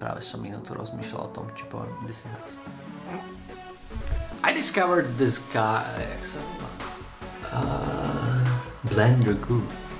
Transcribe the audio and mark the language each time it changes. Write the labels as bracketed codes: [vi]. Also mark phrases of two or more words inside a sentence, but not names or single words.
[sk] som minútu rozmýšľal o tom, či poviem [en] this is us. I discovered this guy, [sk] jak sa volá? Blender Guru.